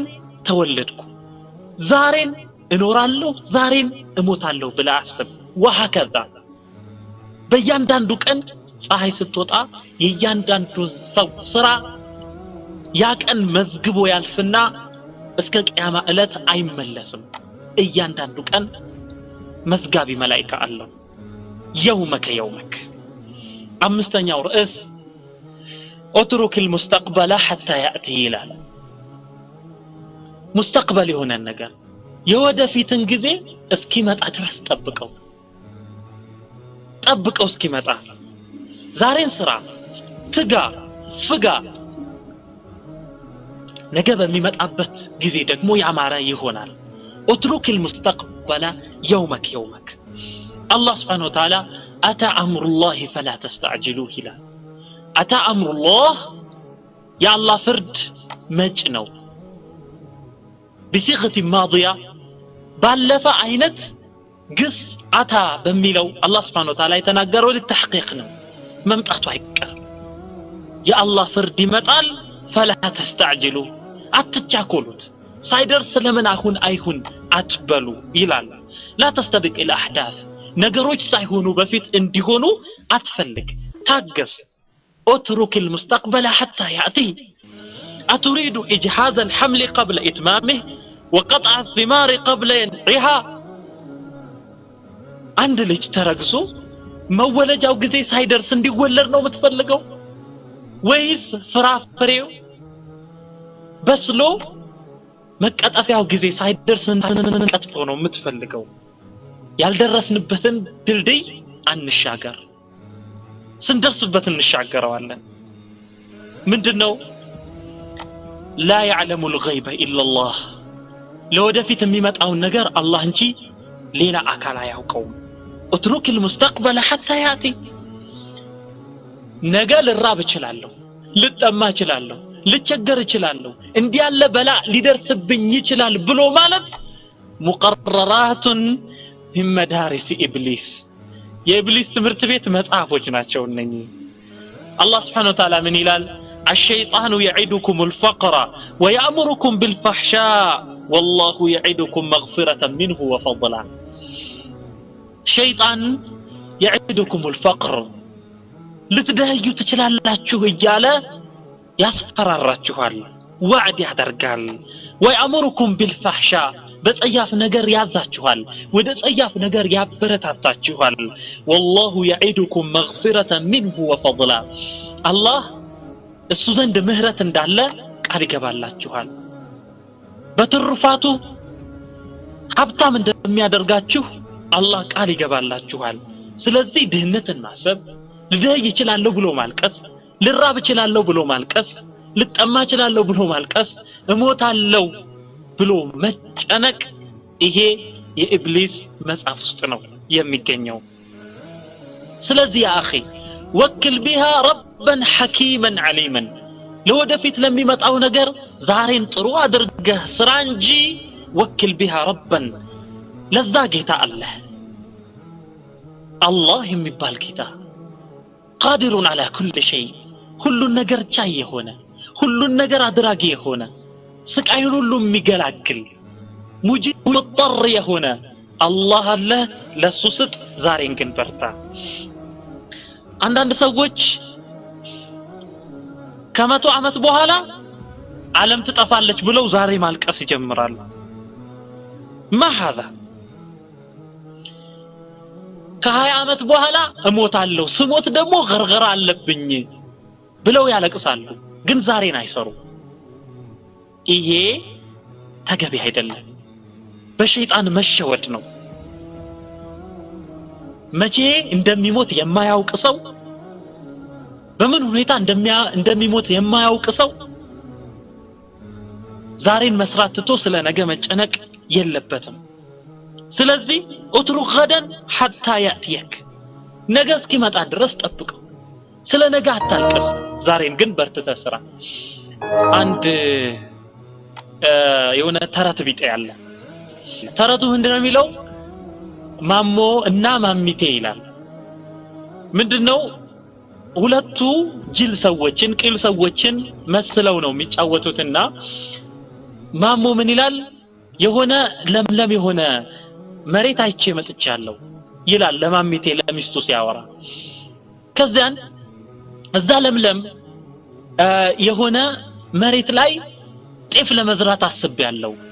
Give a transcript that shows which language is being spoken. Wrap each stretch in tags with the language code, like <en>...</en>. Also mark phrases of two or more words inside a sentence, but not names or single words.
<am>ተወለድኩ ዛሬን እኖራለሁ ዛሬን እሞታለሁ ብለህ አስብ ወሃከዛ በእያንዳንዱ ቀን ፀሐይ ስትወጣ የእያንዳንዱን ሰው ስራ ያ ቀን መዝግቦ ያልፍና እስከ ቂያማ ዕለት አይመለስም እያንዳንዱ ቀን መዝጋቢ መላእክት አለው የውመከ አምስተኛው ርዕስ</am> <ar>اترك المستقبل حتى ياتي</ar> <am>ይላል ሙስተቅበል የሆነ ነገር የወደፊትን ጊዜ እስኪመጣ ድረስ ጠብቀው እስኪመጣ ዛሬን ስራ ትጋ ፍጋ ነገ በሚመጣበት ጊዜ ደግሞ ያማረ ይሆናል</am> <ar>اترك المستقبل يومك الله سبحانه وتعالى اتى امر الله فلا تستعجلوه لا اتى امر الله يا الله فرد مج ነው بصيغه ماضيه</ar> <am>ባለፈ አይነት ግስ አታ በሚለው አላህ</am> <ar>سبحانه وتعالى</ar> <am>የተናገረው ለተحقيق ነው መምጣቱ አይቀርም የአላህ ፍርድ ይመጣል</am> <ar>فلا تستعجلوا</ar> <am>አትቻኮሉት ሳይደርስ ለምን አሁን አይሁን አትበሉ ይላል</am> <ar>لا تستبق الاحداث</ar> <am>ነገሮች ሳይሆኑ በፊት እንዲሆኑ አትፈልግ ታገስ</am> <ar>اترك المستقبل حتى ياتي اتريد اجهاز الحمل قبل اتمامه وقطع الثمار قبل ينعها</ar> <am>አንድ ልጅ ተረግዞ መወለጃው ጊዜ ሳይደርስ እንዲወለድ ነው የምትፈልገው ወይስ ፍራፍሬው በስሎ መቀጠፊያው ጊዜ ሳይደርስ እንቀጥፎ ነው የምትፈልገው ያልደረስንበትን ድልድይ አንሻገር ስንደርስበት እንሻገረዋለን ምንድነው</am> <ar>لا يعلم الغيب الا الله</ar> <am>ለወደፊት የሚመጣው ነገር አላህ እንጂ ሌላ አካል አያውቀውም</am> <ar>اترك المستقبل حتى ياتي</ar> <am>ነገ ልራብ እችላለሁ ልጠማ እችላለሁ ልቸገር እችላለሁ እንዲህ ያለ በላ ሊደርስብኝ ይችላል ብሎ ማለት ሙቀረራት</am> <ar>من مدارس ابليس</ar> <am>የኢብሊስ ትምህርት ቤት መጽሐፎች ናቸው እነኚህ አላህ</am> <ar>سبحانه وتعالى</ar> <am>ምን ይላል</am> <ar>الشيطان يعدكم الفقر ويأمركم بالفحشاء والله يعدكم مغفرة منه وفضلا شيطان يعدكم الفقر</ar> <am>ልትደህዩ ትችላላችሁ እያለ ያስፈራራችኋል ወዕድ ያደርጋል</am> <ar>ويأمركم بالفحشاء</ar> <am>በጸያፍ ነገር ያዛችኋል ወደ ጸያፍ ነገር ያበረታታችኋል</am> <ar>والله يعدكم مغفرة منه وفضلا الله</ar> <am>እሱ ዘንድ ምህረት እንዳለ ቃል ይገባላችኋል በትርፋቱ ሀብታም እንደሚያደርጋችሁ አላህ ቃል ይገባላችኋል ስለዚህ ድህነትን ማሰብ ልደይ ይችላልው ብሎ ማልቀስ ልራብ ይችላልው ብሎ ማልቀስ ልጠማ ይችላልው ብሎ ማልቀስ እሞታለሁ ብሎ መጨነቅ ይሄ የኢብሊስ መጽሐፍ ውስጥ ነው የሚገኘው ስለዚህ ያ اخي</am> <ar>وكل بها ربا حكيما عليما</ar> <am>ለወደፊት ለሚመጣው ነገር ዛሬን ጥሩ አድርገህ ስራ እንጂ</am> <ar>وكل بها ربا</ar> <am>ለዛ ጌታ አላህ የሚባል ጌታ</am> <ar>قادر على كل شيء</ar> <am>ሁሉን ነገር ቻይ የሆነ ሁሉን ነገር አድራጊ የሆነ ስቃዩን ሁሉ የሚገላግል ሙጂብ ሙጠር የሆነ አላህ አለ ለሱ ስጥ ዛሬን ግን በርታ አንዳንድ ሰዎች ከመቶ ዓመት በኋላ ዓለም ትጠፋለች ብለው ዛሬ ማልቀስ ይጀምራሉ</am> <ar>ما هذا</ar> <am>ከ20 ዓመት በኋላ እሞታለሁ ስሞት ደግሞ ገርገራ አለብኝ ብለው ያለቅሳሉ ግን ዛሬን አይሰሩ ይሄ ተገቢ አይደለም በሸይጣን መሸወድ ነው መቼ እንደሚሞት የማያውቅ ሰው በምን ሁኔታ እንደሚሞት የማያውቅ ሰው ዛሬን መስራት ትቶ ስለ ነገ መጨነቅ የለበትም ስለዚህ</am> <ar>اترك غدا حتى ياتيك</ar> <am>ነገ እስኪመጣ ድረስ ጠብቀው ስለ ነገ አታልቅስ ዛሬን ግን በርትተህ ስራ አንድ የሆነ ተረት ቢጤ ያለ ተረቱ ምንድነው የሚለው ማሞ እና ማሚቴ ይላል ምንድነው ሁለቱ ጅል ሰዎችን ቅል ሰዎችን መስለው ነው የሚጫወቱትና ማሞ ምን ይላል የሆነ ለምለም የሆነ መሬት አይቼ መጥቻለሁ ይላል ለማሚቴ ለሚስቱ ሲያወራ ከዛን እዛ ለምለም የሆነ መሬት ላይ ጤፍ ለመዝራት አስቤያለሁ</am>